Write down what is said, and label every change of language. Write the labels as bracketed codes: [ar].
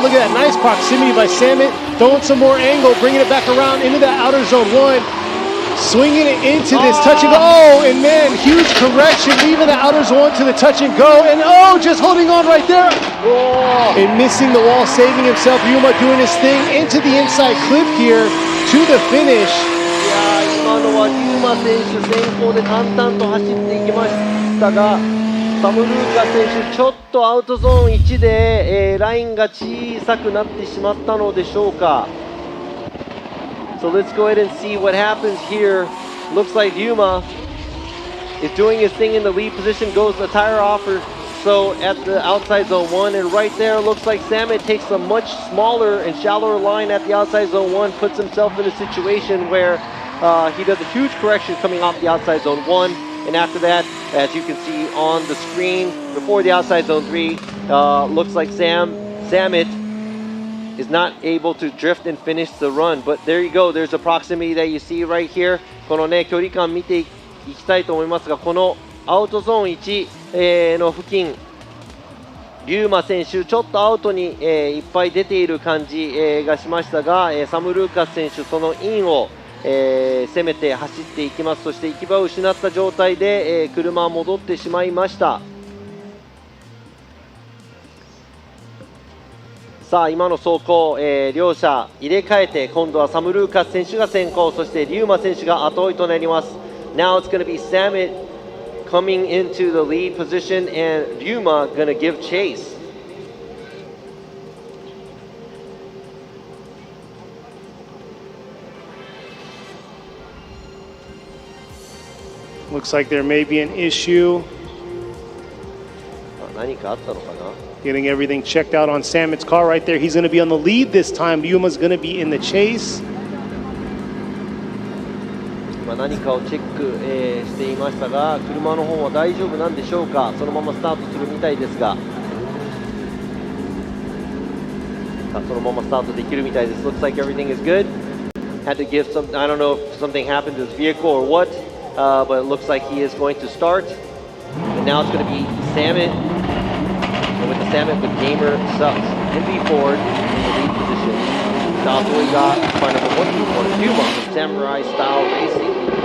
[en] Look at that nice proximity by Samet. Throwing some more angle, bringing it back around into that outer zone 1. Swinging it into this touch and go. Oh, and man, huge correction, leaving the outer zone to the touch and go. And oh, just holding on right there. Oh. And missing the wall, saving himself. Yuma doing his thing into the inside clip here to the finish. [ja] 今のはリューマ選手先行で淡々と走っていきましたが、サムルーカ選手ちょっとアウトゾーン1で、ラインが小さくなってしまったのでしょうか。 [en] So let's go ahead and see what happens here. Looks like Yuma is doing his thing in the lead position, goes the tire offer. So at the outside zone 1, and right there looks like Samet takes a much smaller and shallower line at the outside zone 1, puts himself in a situation where he does a huge correction coming off the outside zone 1, and after that, as you can see on the screen before the outside zone 3, looks like Samet is not able to drift and finish the run. But there you go, there's a proximity that you see right here. [ja] このね、距離感見ていきたいと思いますが、このアウトゾーン1、の付近、リューマ選手ちょっとアウトに、いっぱい出ている感じ、がしましたが、サム・ルーカス選手そのインを、攻めて走っていきます。そして行き場を失った状態で、車は戻ってしまいました。さあ今の走行、両者入れ替えて今度はサム・ルーカス選手が先行、そしてリューマ選手が後追いとなります。 [en] Now it's going to be Samet coming into the lead position and Ryuma going to give chase. Looks like there may be an issue. [ja] 何かあったのかな? [en] Getting everything checked out on Samet's car right there. He's going to be on the lead this time. Yuma's going to be in the chase. [ja] 今何かをチェック、していましたが、車の方は大丈夫なんでしょうか。そのままスタートするみたいですが、さあそのままスタートできるみたいです。 [en] Looks like everything is good. Had to give some, I don't know if something happened to his vehicle or what, but it looks like he is going to start. And now it's going to be Salmon. And with the Salmon, with Gamer sucks. NB Ford in the lead position. Dawson got car number 124, Yuma from Samurai Style Racing.